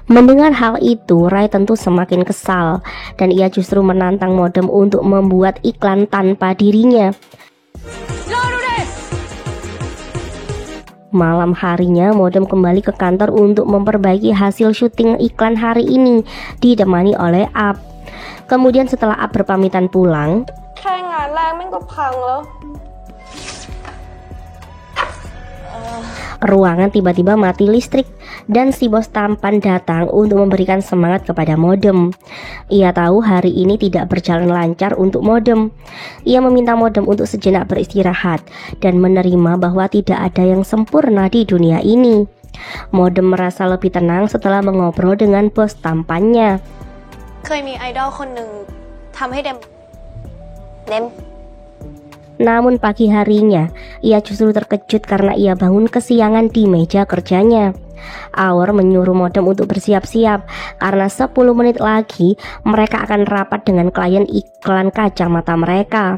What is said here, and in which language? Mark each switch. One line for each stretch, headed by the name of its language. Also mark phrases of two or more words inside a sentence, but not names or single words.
Indonesian: Mendengar hal itu, Rai tentu semakin kesal dan ia justru menantang Modem untuk membuat iklan tanpa dirinya. Malam harinya, Modem kembali ke kantor untuk memperbaiki hasil syuting iklan hari ini, ditemani oleh Up. Kemudian setelah Up berpamitan pulang,
Thai: แค่งานแรกแม่งก็พังแล้ว
Indonesian: ruangan tiba-tiba mati listrik dan si bos tampan datang untuk memberikan semangat kepada Modem. Ia tahu hari ini tidak berjalan lancar untuk Modem. Ia meminta Modem untuk sejenak beristirahat dan menerima bahwa tidak ada yang sempurna di dunia ini. Modem merasa lebih tenang setelah mengobrol dengan bos tampannya.
Thai: เคยมีไอดอลคนหนึ่งทำให้เดม
Indonesian: Namun pagi harinya, ia justru terkejut karena ia bangun kesiangan di meja kerjanya. Aur menyuruh Modem untuk bersiap-siap karena 10 menit lagi mereka akan rapat dengan klien iklan kacamata mereka.